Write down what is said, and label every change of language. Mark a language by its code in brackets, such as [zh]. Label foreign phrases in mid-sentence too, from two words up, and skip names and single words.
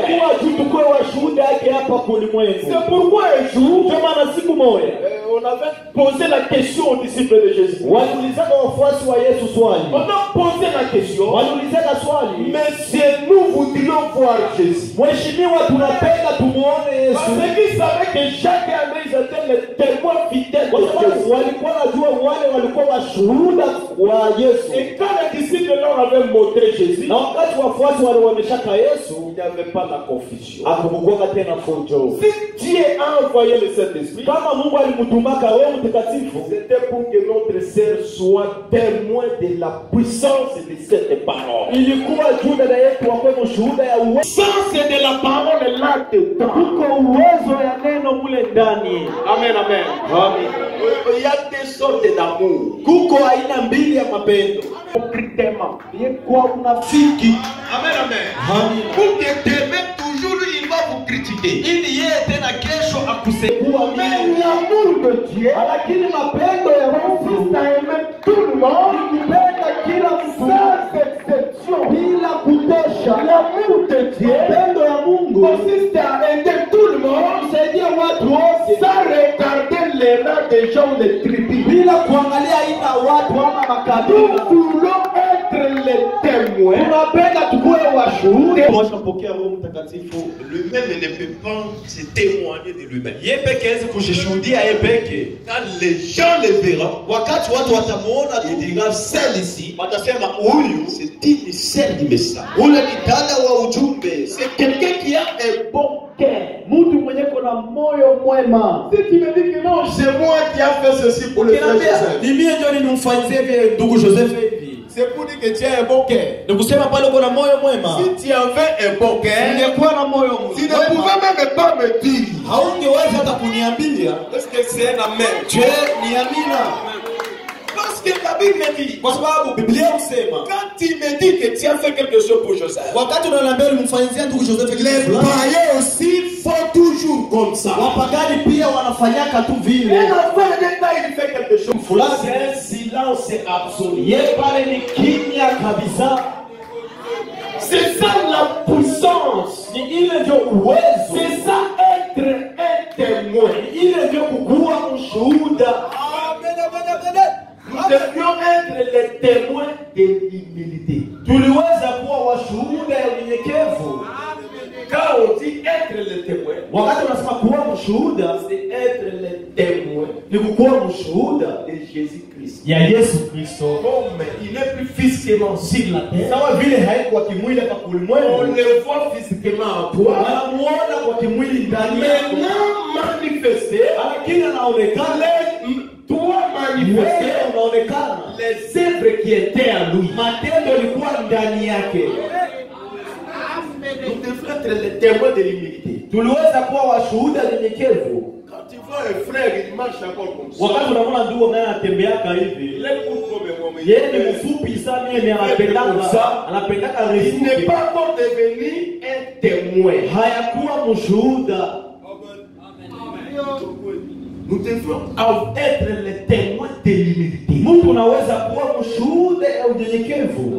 [sw] ilikuwa tu tukuwe washuhuda yake hapa kulimwengu. [fr] C'est pourquoi un jour, [sw] Ndio maana siku moja [fr] on avait posé la question aux disciples de Jésus. [sw] waliulizaka wafuasi wa Yesu swali, [fr] On a posé la question, [sw] waliulizaka swali, [fr] Monsieur, nous voudrions voir Jésus. [sw] mheshimiwa, tunapenda tumuone Yesu. [fr] Parce qu'ils savaient que chacun d'eux était le témoin fidèle [sw] Kwa [fr] de [sw] sababu [fr] Jésus. [sw] walikuwa najua wale walikuwa washuhuda wa Yesu, [fr] Et quand les disciples leur avaient montré Jésus, [sw] na wakati wafuasi walionyeshaka Yesu, [fr] il n'y avait pas la confusion. [sw] akukukwaka tena fujo. [fr] Si Dieu a envoyé le Saint-Esprit, [sw] Kama Mungu alimtumaka Roho Mtakatifu, [fr] c'était pour que notre sœur soit témoin de la puissance de cette parole. [sw] ilikuwa juu dada yetu wakuwe mshuhuda ya uwezo. Puissance de la parole est là-dedans. Kuko uwezo ya neno mule ndani. Amen, amen. Amen. [fr] Il y a des sortes d'amour. [sw] Kuko aina mbili ya mapendo. [fr] Concrètement. [sw] Kwa unafiki. Amen, amen. Amen. [fr] Pour que demain, toujours, il va vous critiquer. [sw] Ili yeye tena kesho akusekua [fr] Mais [sw] mimi. [fr] l'amour de Dieu, [sw] Lakini mapendo ya Mungu [fr] consiste à aimer tout le monde, [sw] kupenda kila mtu [fr] sans exception. [sw] bila kutosha. [fr] L'amour de Dieu [sw] Mapendo ya Mungu [fr] consiste à aider tout le monde, [sw] kusaidia watu wote [fr] sans regarder les rangs des gens ou les tribus. [sw] bila kuangalia aina ya watu ama [fr] Nous [sw] makabila. [fr] voulons être les témoins. [sw] Tunapenda tukuwe washuhuda. Tunapokea Roho Mtakatifu. [fr] Lui-même ne peut pas se témoigner de lui-même. [sw] Yeye peke hawezi kujishuhudia yeye peke. [fr] Quand les gens le verront, [sw] Wakati watu watamuona tu, [fr] ils diront celle ici, [sw] watasema huyu [fr] c'est une celle du message. [sw] ule ni dada wa ujumbe. [fr] C'est quelqu'un qui a un bon cœur. [sw] Mtu mwenye kuna moyo mwema. [fr] Si tu me dis que non, c'est moi qui a fait ceci pour le frère Joseph, [sw] Ni mimi ndio nilimfanyia vile ndugu Joseph hivi. [fr] c'est pour dire que tu as un bon cœur. [sw] Ni kusema pale uko na moyo mwema. [fr] Si tu avais un bon cœur, [sw] Ungekuwa na moyo [fr] tu ne [sw] mwema. [fr] pouvais même pas me dire. [sw] Haungeweza hata kuniambia. [fr] Parce que c'est un amen. [sw] Je ni amina. [fr] Parce que la Bible dit, [sw] Kwa sababu Biblia husema [fr] quand tu me dis que tu as fait quelque chose pour Joseph, [sw] wakati unaniambia ulimfanyia ndugu Joseph kitu [fr] les [sw] fulani, [fr] païens aussi font toujours comme ça. [sw] wapagani pia wanafanyaka tu vile. [fr] Et la fin de temps, il fait quelque chose. [sw] Fulani [fr] C'est un silence absolu. [sw] yeye pale ni kimya kabisa. [fr] C'est ça la puissance. [sw] Ni ile ndio uwezo. [fr] C'est ça être un témoin. [sw] Ni ile ndio kukuwa mshuhuda. [fr] Nous devions être les témoins de l'humilité. [sw] Tuliweza kuwa washuhuda ya unyenyekevu. [fr] Quand on dit être les [sw] mshuhuda [fr] c'est être le témoin [sw] ni kukuwa mshuhuda [fr] de Jésus-Christ. [sw] ya Yesu Kristo. [fr] Comme il n'est plus physiquement sur la terre, [sw] Sawa vile haikuwa kimwili hapa [fr] on [sw] ulimwengu, [fr] le voit physiquement en toi, [sw] anamuona kwa kimwili ndani yako, [fr] maintenant manifesté, [sw] lakini anaonekana [fr] toi manifesté, [sw] wewe unaonekana [fr] les œuvres qui étaient en lui. [sw] matendo yalikuwa ndani yake. [fr] Nous devons être les témoins de l'humilité. [sw] Tuliweza kuwa washuhuda nyenyekevu. [fr] Quand tu vois un frère, il marche encore comme ça. [sw] Wakati unaona ndugu naye anatembeaka hivi, [fr] Il est court comme un homme. [sw] yeye ni mfupi sana, yeye anapendaka [fr] Il n'est [sw] refupi, [fr] pas encore devenu un témoin. [sw] hayakuwa mshuhuda. [fr] Nous devons être les témoins de l'humilité. [sw] Mtu unaweza kuwa mshuhuda ya unyenyekevu.